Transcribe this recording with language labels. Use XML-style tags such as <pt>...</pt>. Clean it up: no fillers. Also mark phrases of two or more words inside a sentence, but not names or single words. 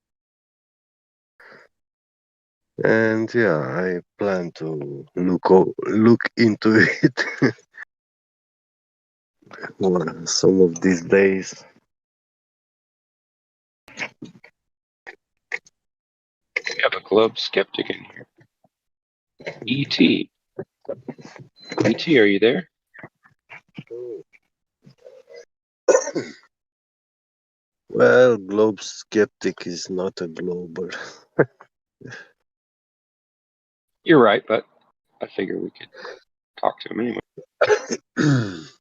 <en>And yeah, I plan to look into it some of these days. We have a club skeptic in here. E.T. E.T., are you there? Well, globe skeptic is not a glober. You're right, but I figure we could talk to him anyway.</en>